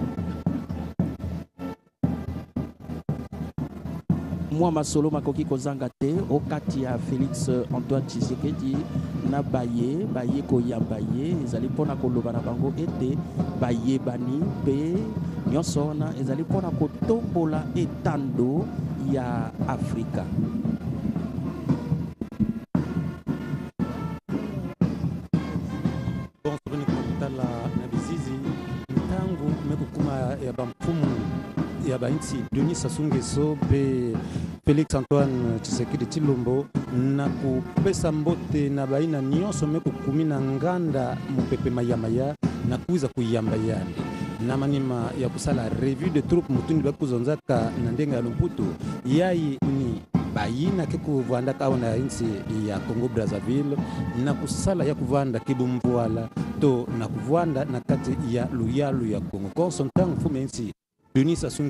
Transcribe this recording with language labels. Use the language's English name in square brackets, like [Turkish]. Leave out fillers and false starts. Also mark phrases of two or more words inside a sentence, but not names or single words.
[Lingala] mwa masolo makoki kozanga te okati ya Félix Antoine Tshisekedi na baye koyamba ye ezali mpona koloba na bango ete bayebani mpe nyonso wana ezali mpona kotombola etando ya Afrika. Bon, [Kituba (Democratic Republic of Congo)] souveni kutala na bizizi ntangu mekukuma ya bamfumu ya bainti Denis Sassou Nguesso pe Félix Antoine Tshisekedi Tshilombo na kupesa mbote na baina nyonso mekukumi na nganda mupepe mayamaya na kuiza kuyamba yandi na manima ya kusala [French] revue de troupe [Kituba (Democratic Republic of Congo)] mutundi bakuzonzaka na ndenga ya Lumputu yayi ni bayina ke kuvanda kaona insi ya Congo Brazzaville na kusala ya kuvanda kibumvuala to na kuvanda na kati ya luyalu ya Congo konso ntangu fume insi Denis Sassou